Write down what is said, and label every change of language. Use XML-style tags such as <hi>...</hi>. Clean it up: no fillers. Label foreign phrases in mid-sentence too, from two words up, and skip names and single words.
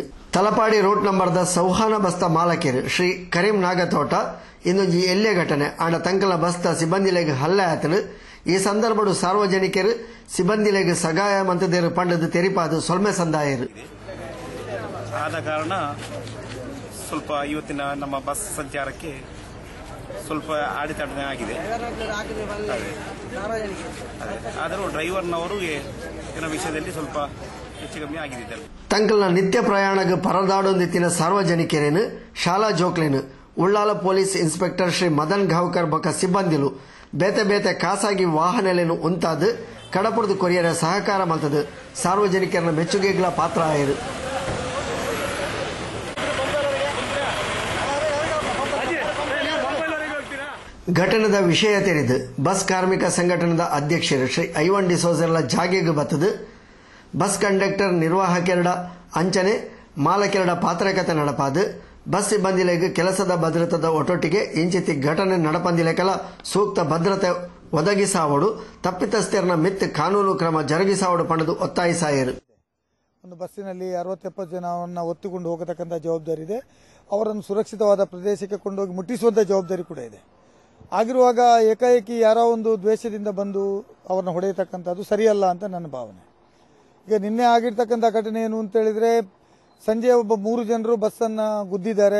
<tcy>ತಲಪಾಡಿ ರೂಟ್ ನಂಬರ್ದ ಸೌಹಾನ ಬಸ್ತ ಮಾಲಕರು ಶ್ರೀ ಕರೀಂ ನಾಗತೋಟ ಇನ್ನೊಂದು ಎಲ್ಲೆ ಘಟನೆ ಆಂಡ ತಂಕಲ್ನ ಬಸ್ತ ಸಿಬ್ಬಂದಿಲೆಗೆ ಹಲ್ಲೆ ಆತಲು ಈ ಸಂದರ್ಭಡು ಸಾರ್ವಜನಿಕರು ಸಿಬ್ಬಂದಿಲೆಗೆ ಸಗಾಯ ಮಂತದೇರು ಪಂಡದು ತೆರಿಪಾದು ಸೊಲ್ಮೆ ಸಂದಾಯರು.</tcy> <kn>ಆದ ಕಾರಣ ಸ್ವಲ್ಪ ಇವತ್ತಿನ ನಮ್ಮ ಬಸ್ ಸಂಚಾರಕ್ಕೆ ಸ್ವಲ್ಪ ಅಡೆತಡೆ ಆಗಿದೆ. ಆದರೂ ಡ್ರೈವರ್ನವರು ಏನೋ ವಿಷಯದಲ್ಲಿ ಸ್ವಲ್ಪ ಹೆಚ್ಚು ಕಮ್ಮಿ ಆಗಿದೆ.</kn> <tcy>ತಂಕಲ್ನ ನಿತ್ಯ ಪ್ರಯಾಣಕ್ಕೆ ಪರದಾಡೊಂದಿತ್ತಿನ ಸಾರ್ವಜನಿಕರೇನು ಶಾಲಾ ಜೋಕ್ಲೇನು ಉಳ್ಳಾಲ</tcy> <en>police inspector</en> <tcy>ಶ್ರೀ ಮದನ್ ಘಾವ್ಕರ್ ಬೊಕ್ಕ ಸಿಬ್ಬಂದಿಲು ಬೇತೆ ಖಾಸಗಿ ವಾಹನಲೇನು ಉಂತಾದು ಕಡಪುರದು ಕೊರಿಯರ ಸಹಕಾರ ಮಂತದು ಸಾರ್ವಜನಿಕರನ್ನ ಮೆಚ್ಚುಗೆಗಳ ಪಾತ್ರ ಆಯರು. ಘಟನೆದ ವಿಷಯ ತಿಳಿದು ಬಸ್ ಕಾರ್ಮಿಕ ಸಂಘಟನೆದ ಅಧ್ಯಕ್ಷರು ಶ್ರೀ ಐವನ್ ಡಿಸೋಜರ್ಲ ಜಾಗೆಗೆ ಬತ್ತದು</tcy> <en>bus conductor</en> <tcy>ನಿರ್ವಾಹಕರಡ ಅಂಚನೆ ಮಾಲಕರಡ ಪಾತ್ರಕತೆ ನಡಪಾದು ಬಸ್ ಸಿಬ್ಬಂದಿಲೆಗೆ ಕೆಲಸದ ಭದ್ರತದ ಒಟ್ಟೊಟ್ಟಿಗೆ ಇಂಚಿತಿ ಘಟನೆ ನಡಪಂದಿಲೆಕಲ ಸೂಕ್ತ ಭದ್ರತೆ ಒದಗಿಸಾವಡು ತಪ್ಪಿತಸ್ಥರನ್ನ ಮಿತ್ತು ಕಾನೂನು ಕ್ರಮ ಜರುಗಿಸಾವಡು ಪಣದು ಒತ್ತಾಯಿಸಾಯರು.</tcy> <kn>ಒಂದು ಬಸ್ಸಿನಲ್ಲಿ 60-70 ಜನವನ್ನು ಒತ್ತುಕೊಂಡು ಹೋಗತಕ್ಕಂಥ ಜವಾಬ್ದಾರಿ ಇದೆ. ಅವರನ್ನು ಸುರಕ್ಷಿತವಾದ ಪ್ರದೇಶಕ್ಕೆ ಕೊಂಡೋಗಿ ಮುಟ್ಟಿಸುವಂಥ ಜವಾಬ್ದಾರಿ ಕೂಡ ಇದೆ. ಆಗಿರುವಾಗ ಏಕಾಏಕಿ ಯಾರೋ ಒಂದು ದ್ವೇಷದಿಂದ ಬಂದು ಅವರನ್ನು ಹೊಡೆಯತಕ್ಕಂಥದ್ದು ಸರಿಯಲ್ಲ ಅಂತ ನನ್ನ ಭಾವನೆ. ಈಗ ನಿನ್ನೆ ಆಗಿರ್ತಕ್ಕಂಥ ಘಟನೆ ಏನು ಅಂತ ಹೇಳಿದ್ರೆ ಸಂಜೆ ಒಬ್ಬ 3 ಜನರು ಬಸ್ಸನ್ನು ಗುದ್ದಿದ್ದಾರೆ.</kn>